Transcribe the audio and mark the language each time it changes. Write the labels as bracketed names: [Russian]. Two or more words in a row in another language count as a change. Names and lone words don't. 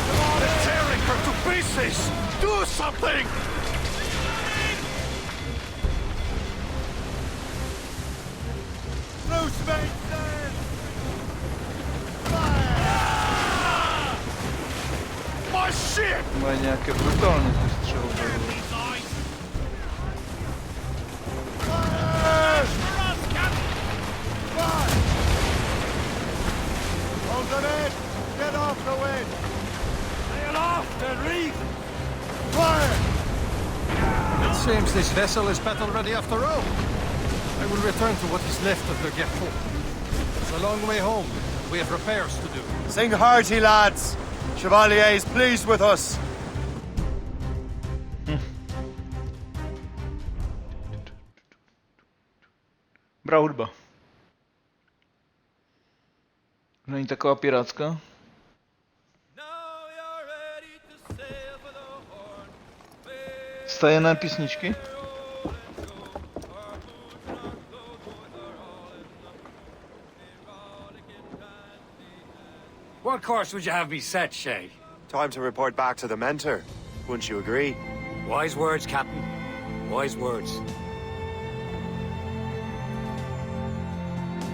[English] They're tearing her to pieces! Do something! Loose mates! My ship! [Czech] Mají nějaké brutální ty střelby. [English] Hold them in! Get off the wind! Sail off the reef! Fire! It seems this vessel is battle ready after all. I will return to what is left of the Gerfaut. It's a long way home. We have repairs to do. Sing hearty, lads! Chevalier is pleased with us. [Czech] Dobrá hudba. Není taková pirátská? Stajené písničky? [English] What course would you have me set, Shay? Time to report back to the mentor. Wouldn't you agree? Wise words, Captain. Wise words.